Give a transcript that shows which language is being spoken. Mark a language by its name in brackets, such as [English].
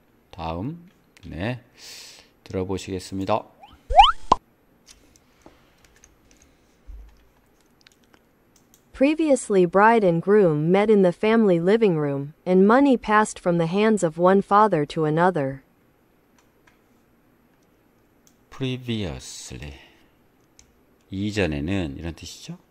[Korean] 다음 네 들어보시겠습니다. [English] Previously, bride and groom met in the family living room, and money passed from the hands of one father to another. [Korean] Previously 이전에는 이런 뜻이죠.